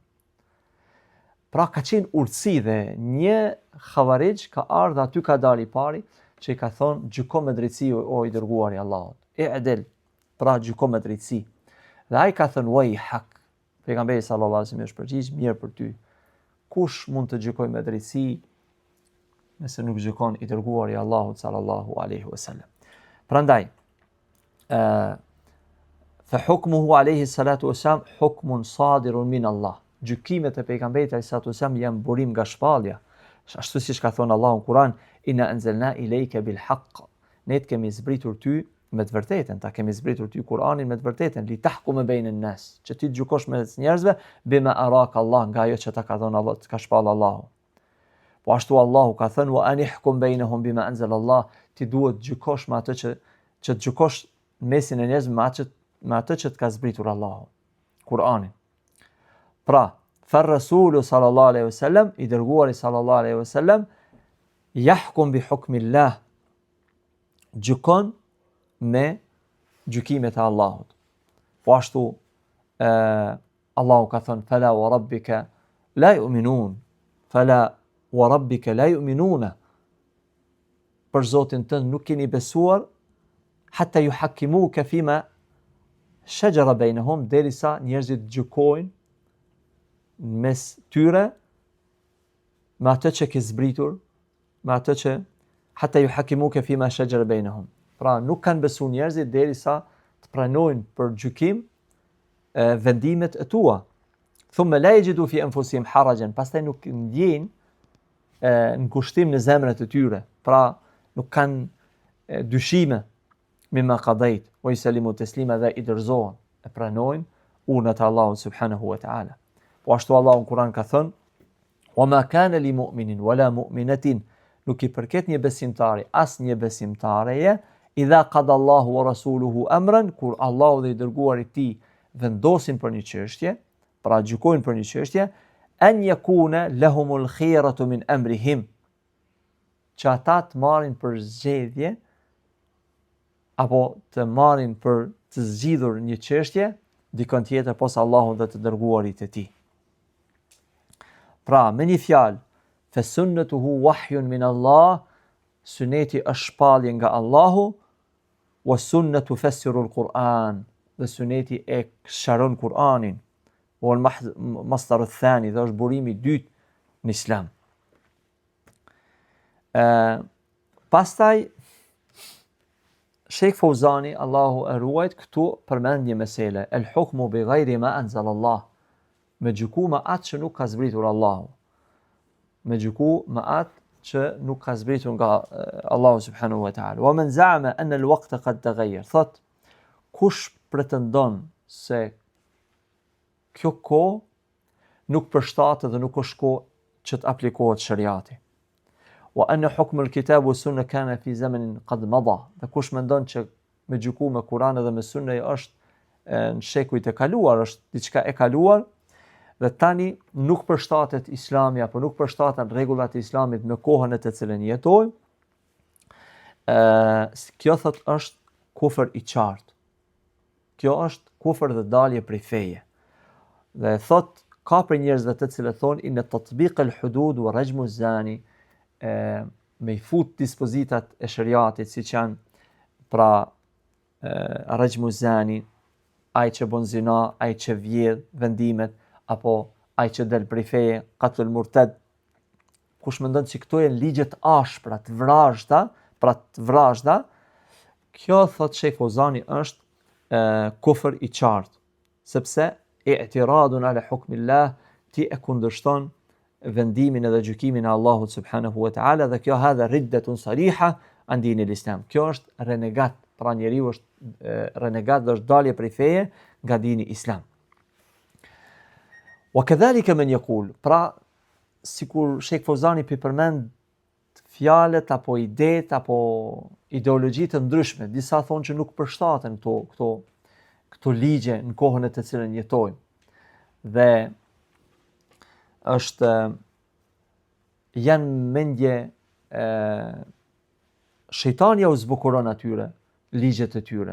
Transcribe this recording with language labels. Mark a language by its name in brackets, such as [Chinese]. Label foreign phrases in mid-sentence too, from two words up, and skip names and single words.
[Albanian] Pra ka qenë urtësi dhe një xhavarix ka ardhur aty ka dalë i pari që i ka thonë gjyko me drejtësi o i dërguari i Allahut. I'dil, pra gjyko me drejtësi. Dhe ai ka thënë [Arabic] ويحك. [Albanian] Pejgamberi [Arabic] صلى الله عليه وسلم [Albanian] është përgjigj mirë për ty. Kush mund të gjykojë me drejtësi nëse nuk gjykon i dërguari i Allahut [Arabic] صلى الله عليه وسلم. Prandaj فحكمه عليه الصلاة والسلام حكم صادر من الله. [Albanian] Gjykimet e pejgamberit [Arabic] عليه الصلاة والسلام [Albanian] janë burim nga shpallja. Ashtu siç ka thënë Allahu në Kur'an, [Arabic] إنا أنزلنا إليك بالحق. [Albanian] Ne të kemi zbritur ty me të vërtetën, ta kemi zbritur ty Kur'anin me të vërtetën, [Arabic] لتحكم بين الناس, [Albanian] që ti gjykosh mes njerëzve [Arabic] بما أراك الله, [Albanian] nga ajo që ta ka dhënë Allah, ka shpall Allahu. Po ashtu Allahu ka thënë [Arabic] وأن احكم بينهم بما أنزل الله, [Albanian] ti duhet gjykosh me atë që të gjykosh mesin e njerëzve me atë që të ka zbritur Allahu, Kur'anin. Pra, [Arabic] فالرسول صلى الله عليه وسلم, [Albanian] i dërguari [Arabic] صلى الله عليه وسلم يحكم بحكم الله, [Albanian] gjykon me gjykimet e Allahut. Po ashtu Allahu ka thënë [Arabic] فلا وربك لا يؤمنون فلا وربك لا يؤمنون. [Albanian] Për Zotin tënd nuk keni besuar [Arabic] حتى يحكموك فيما شجر بينهم, [Albanian] derisa njerëzit gjykojnë mes tyre me atë që ke zbritur, me atë që [Arabic] حتى يحكموك فيما شجر بينهم. [Albanian] Pra nuk kanë besuar njerëzit derisa të pranojnë për gjykim vendimet e tua. [Arabic] ثم لا يجدوا في أنفسهم حرجا, [Albanian] pastaj nuk ndjejnë në kushtim në zemrat e tyre. Pra nuk kanë dyshime [Arabic] مما قضيت ويسلموا تسليما, [Albanian] dhe i dorëzohen, e pranojnë urnat e Allahut [Arabic] سبحانه وتعالى. [Albanian] Po ashtu Allahu në Kur'an ka thënë [Arabic] وما كان لمؤمن ولا مؤمنة, [Albanian] nuk i përket një besimtari as një besimtareje, [Arabic] إذا قضى الله ورسوله أمرا, [Albanian] kur Allahu dhe i dërguari i tij vendosin për një çështje, pra gjykojnë për një çështje, [Arabic] أن يكون لهم الخيرة من أمرهم, [Albanian] që ata të marrin për zgjedhje apo të marrin për të zgjidhur një çështje dikon tjetër posa Allahut dhe të dërguarit e tij. Pra, me një fjalë, [Arabic] فسنته وحي من الله, [Albanian] suneti është shpallje nga Allahu, [Arabic] والسنة تفسر القرآن, [Albanian] dhe suneti e sharon Kur'anin, [Arabic] والمصدر الثاني, [Albanian] dhe është burimi i dytë në Islam. Pastaj Sheikh Fauzani, Allahu e ruajt, këtu përmend një mesele, [Arabic] الحكم بغير ما أنزل الله, [Albanian] me gjyku me atë që nuk ka zbritur Allahu, me gjyku me atë që nuk ka zbritur nga Allahu [Arabic] سبحانه وتعالى. ومن زعم أن الوقت قد تغير, [Albanian] thot kush pretendon se kjo kohë nuk përshtatet dhe nuk është kohë që të aplikohet shariati. [Arabic] وأن حكم الكتاب والسنة كان في زمن قد مضى, [Albanian] dhe kush mendon që me gjyku me Kur'an dhe me sunne është në shekujt e kaluar, është diçka e kaluar, dhe tani nuk përshtatet Islami apo nuk përshtaten rregullat e Islamit me kohën e të cilën jetojmë, kjo thot është kufër i qartë. Kjo është kufër dhe dalje prej feje. Dhe thot ka për njerëzve të cilët thonë [Arabic] إن تطبيق الحدود ورجم الزاني, [Albanian] me i fut dispozitat e shariatit, siç janë pra [Arabic] رجم الزاني, [Albanian] ai që bën zina, ai që vjedh, vendimet, apo ai që del prej feje, [Arabic] قتل المرتد. [Albanian] Kush mendon se këto janë ligje të ashpra, të vrazhda, pra të vrazhda, kjo thot Sheikh Fauzani është kufër i qartë, sepse [Arabic] اعتراض على حكم الله, [Albanian] ti e kundërshton vendimin edhe gjykimin e Allahut [Arabic] سبحانه وتعالى, [Albanian] dhe kjo [Arabic] هذه ردة صريحة عن دين الإسلام. [Albanian] Kjo është renegat, pra njeriu është renegat dhe është dalje prej feje nga dini Islam. [Arabic] وكذلك من يقول, [Albanian] pra sikur Sheikh Fauzani përmend fjalët apo idetë apo ideologjitë të ndryshme, disa thonë që nuk përshtaten këto ligje në kohën e të cilën jetojmë. Dhe është janë mendje shejtani u zbukuron atyre ligjet e tyre.